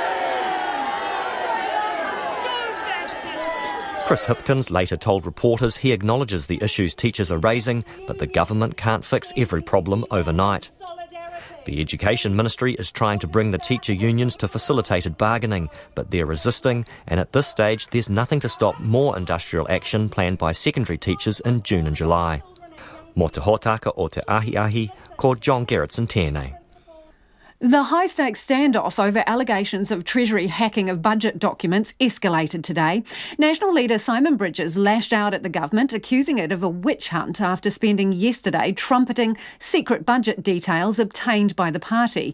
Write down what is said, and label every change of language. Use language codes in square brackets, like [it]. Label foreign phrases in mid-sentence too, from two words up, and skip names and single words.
[en] Chris Hipkins later told reporters he acknowledges the issues teachers are raising, but the government can't fix every problem overnight. The Education Ministry is trying to bring the teacher unions to facilitated bargaining, but they're resisting, and at this stage there's nothing to stop more industrial action planned by secondary teachers in June and July. [mi] Mo te hōtaka o te ahi, ko John Gerritsen tēnei. [en] The high-stakes standoff over allegations of Treasury hacking of budget documents escalated today. National leader Simon Bridges lashed out at the government, accusing it of a witch hunt after spending yesterday trumpeting secret budget details obtained by the party.